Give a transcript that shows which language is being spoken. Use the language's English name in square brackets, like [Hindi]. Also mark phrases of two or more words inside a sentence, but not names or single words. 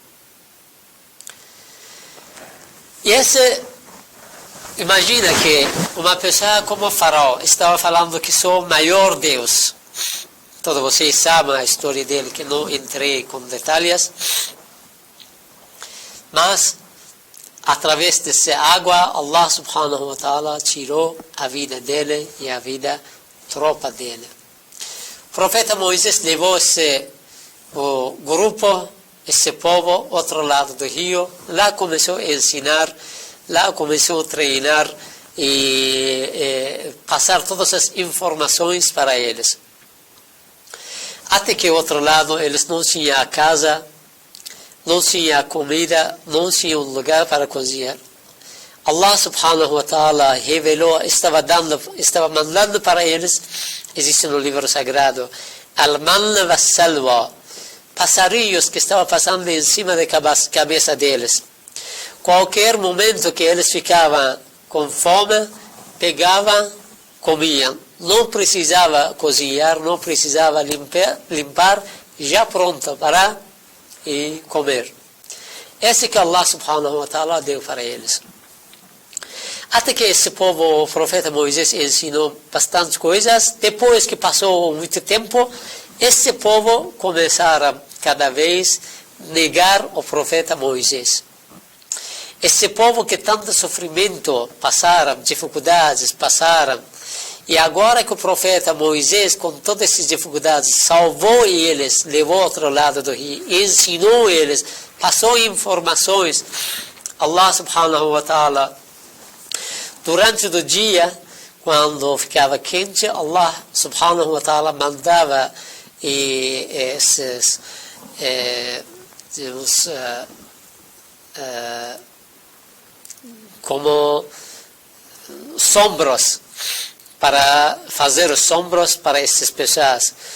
[Portuguese] E imagina que uma pessoa como Faraó estava falando que sou o maior Deus. Todos vocês sabem a história dele, que não entrei com detalhes. Mas, através dessa água, [Arabic] الله سبحانه وتعالى [Portuguese] tirou a vida dele e a vida da tropa dele. O profeta Moisés levou o grupo, esse povo, outro lado do rio. Lá começou a ensinar, lá começou a treinar e passar todas as informações para eles. Até que outro lado eles não tinham casa, não tinham comida, não tinham lugar para cozinhar. [Arabic] الله سبحانه وتعالى [Portuguese] revelou, estava mandando para eles, existe no livro sagrado, [Arabic] المن والسلوى, [Portuguese] passarinhos que estavam passando em cima da cabeça deles. Qualquer momento que eles ficavam com fome, pegavam, comiam. Não precisava cozinhar, não precisava limpar, já pronto para comer. Esse que [Arabic] الله سبحانه وتعالى [Portuguese] deu para eles. Até que esse povo, o profeta Moisés ensinou bastante coisas. Depois que passou muito tempo, esse povo começaram cada vez a negar o profeta Moisés. Esse povo que tanto sofrimento passaram, dificuldades passaram, e agora que o profeta Moisés, com todas essas dificuldades, salvou eles, levou ao outro lado do rio, ensinou eles, passou informações, [Arabic] الله سبحانه وتعالى, [Portuguese] durante o dia, quando ficava quente, [Arabic] الله سبحانه وتعالى [Portuguese] mandava esses como sombras, para fazer sombras para essas pessoas.